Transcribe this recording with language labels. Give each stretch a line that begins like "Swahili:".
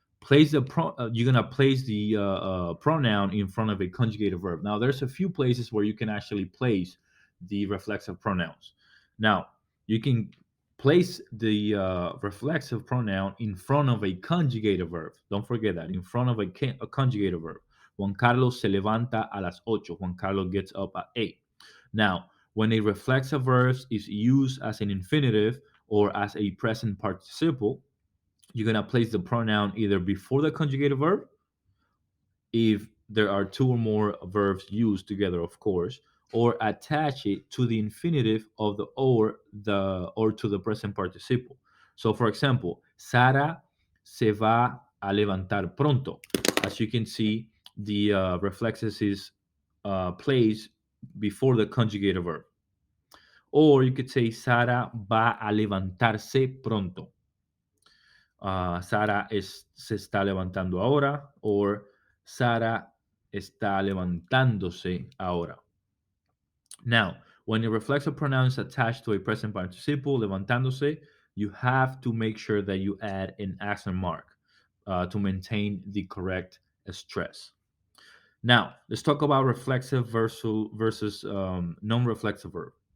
English: You're gonna place the pronoun in front of a conjugated verb. Now, there's a few places where you can actually place the reflexive pronouns. Now, you can place the reflexive pronoun in front of a conjugated verb. Don't forget that, in front of a conjugated verb.
Spanish: Juan Carlos se levanta a las ocho.
English: Juan Carlos gets up at 8. Now, when a reflexive verb is used as an infinitive or as a present participle, you're going to place the pronoun either before the conjugated verb, if there are two or more verbs used together, of course, or attach it to the infinitive of the or to the present participle. So, for example,
Spanish: Sara se va a levantar pronto.
English: As you can see, the reflexes is placed before the conjugated verb. Or you could say
Spanish: Sara va a levantarse pronto. Sara se está levantando ahora. Or Sara está levantándose ahora.
English: Now, when a reflexive pronoun is attached to a present participle, levantándose, you have to make sure that you add an accent mark to maintain the correct stress. Now, let's talk about reflexive versus non-reflexive verb.